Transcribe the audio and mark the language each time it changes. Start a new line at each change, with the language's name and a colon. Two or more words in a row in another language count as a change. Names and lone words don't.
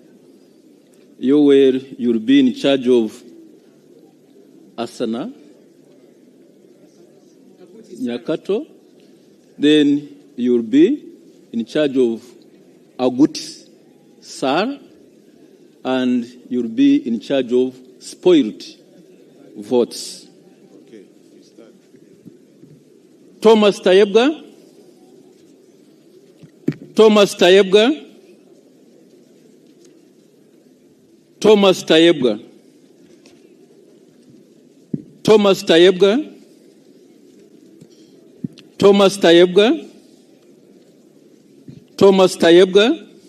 English: You'll be in charge of Asana Nyakato. Then you'll be in charge of Agut Sar, and you'll be in charge of spoiled votes. Okay, we start. Thomas Tayebga. Thomas Tayebga. Thomas Tayebga. Thomas Tayebga. Thomas Tayebga. Thomas Tayebga.